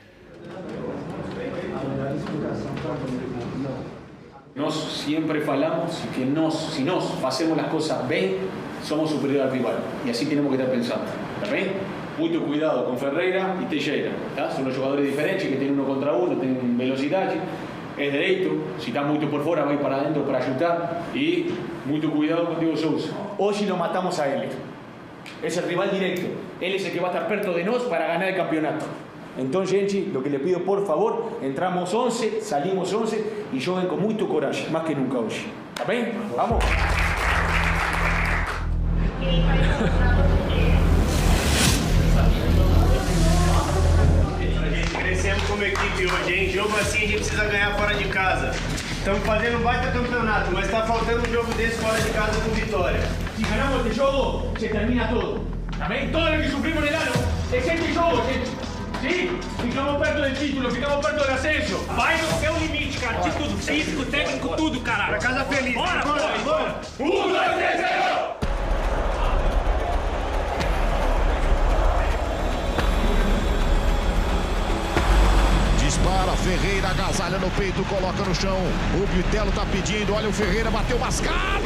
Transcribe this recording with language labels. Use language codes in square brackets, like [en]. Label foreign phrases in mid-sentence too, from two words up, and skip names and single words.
[pt] Nós sempre falamos que se nós fazemos as coisas bem, somos superiores ao rival. E assim temos que estar pensando. Tá bem? Muito cuidado com Ferreira e Teixeira. Tá? São jogadores diferentes que têm 1 contra 1, têm velocidade. É direito, se está muito por fora, vai para dentro para chutar. E muito cuidado com Diego Souza. [es] Hoje lo matamos a ele. Es el rival directo. Él es el que va a estar perto de nosotros para ganar el campeonato. Entonces, gente, lo que le pido, por favor, entramos 11, salimos 11 y jueguen con mucho coraje, más que nunca hoy. ¿Está bien? Vamos. [pt] Crescemos como equipe hoje, hein? Jogo assim a gente precisa ganhar fora de casa. Estamos fazendo um baita campeonato, mas está faltando um jogo desse fora de casa com vitória. [es] Si ganamos este juego, se termina todo. ¿También? Todo lo que sufrimos en el ano es este juego, gente. Sí, [pt] ficamos perto [es] del título, [pt] ficamos perto [es] del ascenso. [pt] Vai no seu limite, cara. De tudo. Físico, técnico, tudo, caralho. Pra casa feliz. Bora, bora. 1, 2, 3, 0! Ferreira agasalha no peito, coloca no chão. O Bitelo tá pedindo, olha o Ferreira, bateu mascado.